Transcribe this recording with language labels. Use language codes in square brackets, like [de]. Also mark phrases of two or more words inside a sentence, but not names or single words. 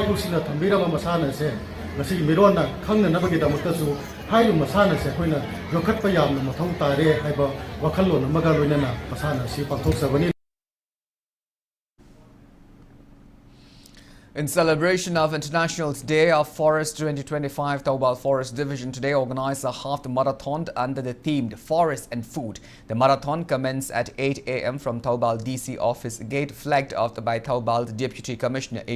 [mni] kusina thambira masana se masi mirona khangna nabagi damakta su hairu masana se koina yokhat pa yamna mathau tare haiba wakhallo namaga loinana masana si pathok sabani. [en] In celebration of International Day of Forest 2025, Taubal Forest Division today organized a half marathon under the theme Forest and Food. The marathon commenced at 8 a.m. from Taubal DC office gate, flagged off by Taubal Deputy Commissioner A.